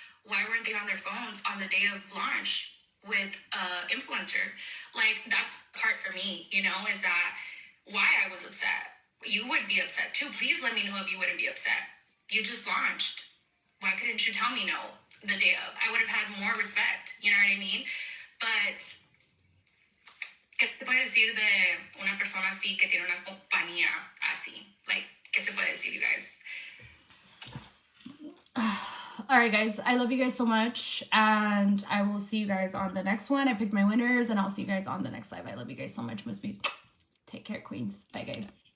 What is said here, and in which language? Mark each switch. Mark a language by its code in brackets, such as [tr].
[en] Why weren't they on their phones on the day of launch with influencer? Like, that's the part for me, you know, is that why I was upset. You would be upset too. Please let me know if you wouldn't be upset. You just launched. Why couldn't you tell me no the day of? I would have had more respect. You know what I mean? [es] But, ¿qué te puede decir de una persona así que tiene una compañía así? Like, ¿qué se puede decir, [en] you guys? All right, guys. I love you guys so much. And I will see you guys on the next one. I picked my winners, and I'll see you guys on the next live. I love you guys so much. Must be. Take care, queens. Bye, guys.